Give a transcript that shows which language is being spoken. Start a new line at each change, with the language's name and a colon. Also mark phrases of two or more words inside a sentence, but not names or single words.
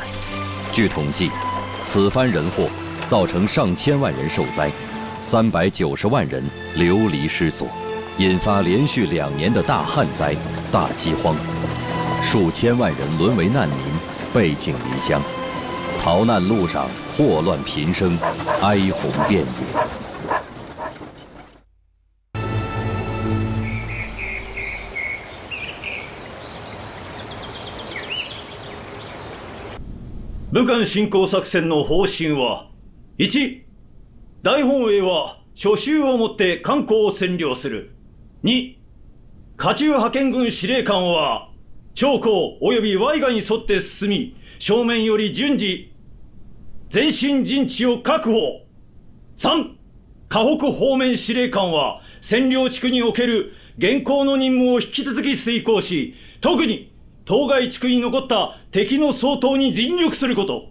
Chinese: 据统计，此番人祸造成上千万人受灾，390万人流离失所，引发连续2年的大旱灾、大饥荒，数千万人沦为难民，背井离乡，逃难路上祸乱频生，哀鸿遍野。
Japanese: 武漢侵攻作戦の方針は、1、大本営は初秋をもって漢口を占領する。2、下中派遣軍司令官は、長江及び淮河に沿って進み、正面より順次、前進陣地を確保。3、河北方面司令官は、占領地区における現行の任務を引き続き遂行し、特に、当該地区に残った敵の掃討に尽力すること。